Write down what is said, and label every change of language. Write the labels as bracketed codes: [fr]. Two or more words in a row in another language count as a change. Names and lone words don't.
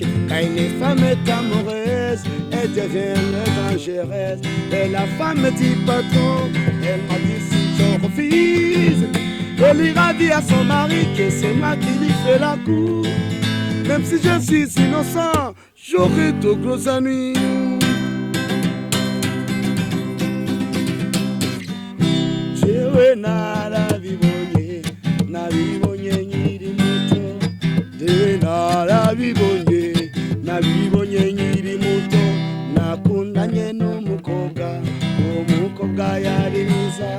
[fr] Quand une femme est amoureuse, elle devient dangereuse. Et la femme dit patron, elle m'a dit si je refuse, elle ira dire à son mari que c'est moi qui lui fais la cour. Même si je suis innocent, j'aurai de gros ennuis. [rn] Jewe narabibonye, nabibonye nyiri muto. Jewe nabibonye nyiri muto. Nakundanye n'umukobwa, umukobwa yari mwiza.